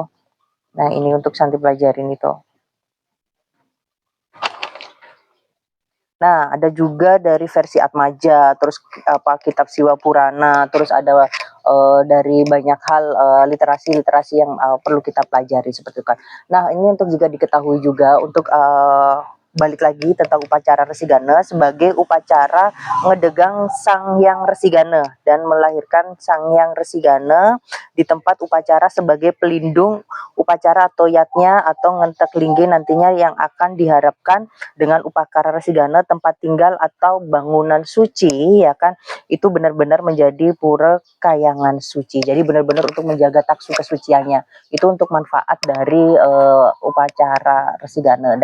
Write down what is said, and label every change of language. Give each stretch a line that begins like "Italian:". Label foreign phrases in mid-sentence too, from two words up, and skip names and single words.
Indonesian: Nah, ini untuk Santi pelajarin itu. Nah, ada juga dari versi Atmaja, terus kitab Siwa Purana, terus ada dari banyak hal literasi-literasi yang perlu kita pelajari seperti itu kan. Nah, ini untuk juga diketahui juga untuk balik lagi tentang upacara Resigana sebagai upacara ngedegang Sangyang Resigana dan melahirkan Sangyang Resigana di tempat upacara sebagai pelindung upacara atau yatnya atau
Balinese: ngentek linggi
Indonesian: nantinya, yang akan diharapkan dengan upacara Resigana tempat tinggal atau bangunan suci ya kan, itu benar-benar menjadi pura kayangan suci. Jadi benar-benar untuk menjaga taksu kesuciannya. Itu untuk manfaat dari upacara Resigana.